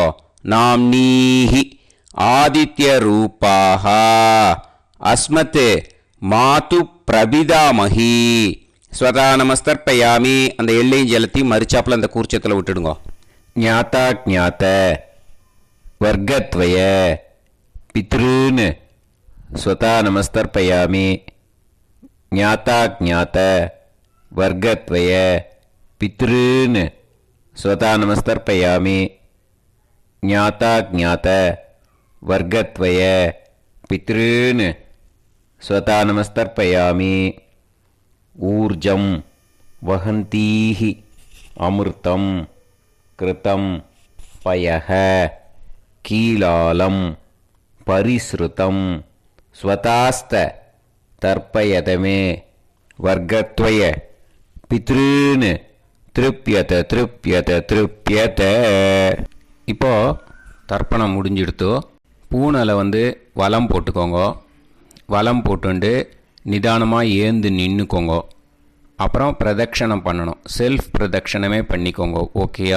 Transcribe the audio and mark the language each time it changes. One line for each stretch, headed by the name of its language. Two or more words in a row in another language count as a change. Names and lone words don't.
Sanskrit: नाम्नीः आदित्य रूपाः अस्मत् मातृ प्रपितामहीः स्वधा नमस्तर्पयामि.
Tamil: அந்த எள்ளையும் ஜலத்தையும் மறிச்சாப்புல அந்த கூர்ச்சத்தில் விட்டுடுங்க.
Sanskrit: ज्ञाता ज्ञात वर्गद्वय पितॄन् स्वतः नमस्तर्पयामि ज्ञाताज्ञात वर्गत्वय पितॄन् स्वतः नमस्तर्पयामि ज्ञाताज्ञात वर्गत्वय पितॄन् स्वतः नमस्तर्पयामि ऊर्जं वहन्तीः अमृतं कृतं पयः कीलालं परिसृतं स्वतास्त तर्पयत मे वर्गत्वय पितॄन् तृप्यत तृप्यत तृप्यत.
Tamil: இப்போ தர்ப்பணம் முடிஞ்சிடுத்தோ பூனலை வலம் போட்டுக்கோங்க. வலம் போட்டுண்டு நிதானமாக ஏந்து நின்றுக்கோங்க. அப்புறம் பிரதட்சணம் பண்ணணும். செல்ஃப் பிரதட்சணமே பண்ணிக்கோங்க. ஓகேயா?